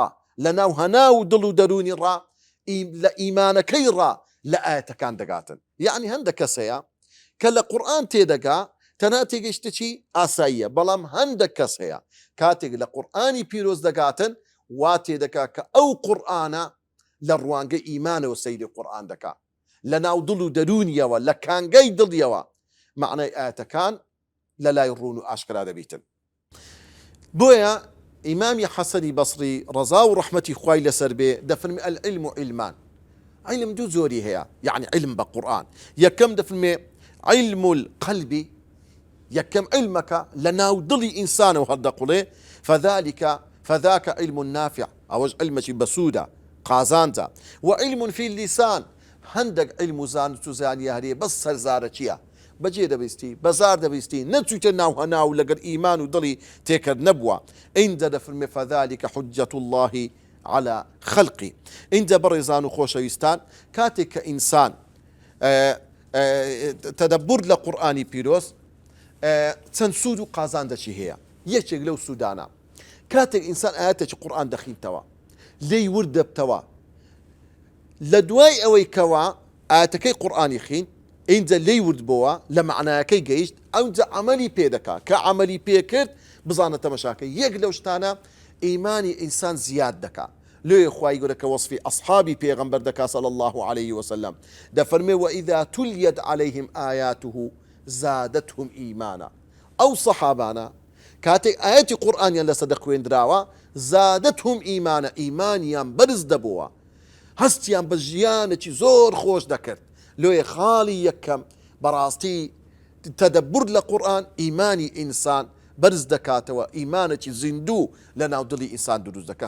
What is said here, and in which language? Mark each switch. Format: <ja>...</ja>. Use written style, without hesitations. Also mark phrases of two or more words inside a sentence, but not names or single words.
<ckb>لە ناو هەنا و دڵ و دەرونی ڕا لە ئیمانەکەی ڕا لە ئاەتەکان دەگاتن یعنی هەندێک کەسەیە کە لە قورئان تێدەگا تەنها تێگەیشتەکی ئاساییە بەڵام هەندێک کەس هەیە کاتێک لە قورئانی پیرۆز دەگاتن واتێ دەکا کە ئەو قورئانە لە ڕوانگەی ئیمانەوە سەیری قورئان دەکا لە ناو دڵ و دەرونیەوە لە کانگەی دڵیەوە معنای ئاەتەکان لە لای ڕوون و ئاشکرا دەبیتن. بۆیە ئیمامی حەسەنی بەسری ڕەزا و ڕەحمەتی خوای لەسەر بێ دەفەرمێ</ckb> <ar>العلم علمان،</ar> <ckb>علم دوو زۆری هەیە، یعنی علم بە قورئان. یەکەم دەفەرمێ</ckb> <ar>علم القلب،</ar> <ckb>یەکەم علمەکە لە ناو دڵی ئینسانەوە هەڵدەقوڵێ،</ckb> <ar>فذاك علم نافع،</ar> <ckb>ئەوەش علمێکی بەسوودە قازانجە.</ckb> <ar>وعلم في اللسان،</ar> <ckb>هەندێک علم و زانست و زانیاری هەیە بەس سەرزارە چییە؟ بەجێ دەبیستی، بەزار دەبیستی، نەچوویتە ناو هەناو لەگەر ئیمان و دڵی تێکرد نەبووە. ئینجا دەفەرمێ</ckb> <ar>فذلك حجة الله على خلقی.</ar> <ckb>ئینجا بەڕێزان و خۆشەویستان، کاتێک کە ئینسان تەدەبور لە قورئانی پیرۆز چەند سوود و قازاندەچی هەیە. یەکێک لەو سوودانە کاتێک ئینسان ئاەتێکی قورئان دەخینتەوە لێی ورد دەبتەوە، لە دوای ئەوەی کەوا ئاەتەکەی قورئانی خین ئینجا لێی ورد بۆوە لە معنایەکەی گەیشت، ئەوجا عەمەلی پێ دەکا، کە عەمەلی پێ کرد بزانە تەمەشاکەی یەک لەو شتانە ئیمانی ئینسان زیاد دەکا. لێ خوای گەورە کە وەصفی ئەصحابی پێغەمبەر دەکا</ckb> <ar>صلی الله عليه وسلم،</ar> <ckb>دەفەرمێ</ckb> <ar>وإذا تليت عليهم آياته زادتهم إيمانا.</ar> <ckb>ئەو سەحابانە کاتێک ئاەتی قورئانیان لەسەر دەخوێندراوە</ckb> <ar>زادتهم ئیمانە،</ar> <ckb>ئیمانیان بەرز دەبووە، هەستیان بە ژیانێکی زۆر خۆش دەکرد. لێ خاڵی یەکەم بەڕاستی تەدەبور لە قورئان ئیمانی ئینسان بەرز دەکاتەوە، ئیمانێکی زیندوو لە ناو دڵی ئینسان دروست دەکات.</ckb>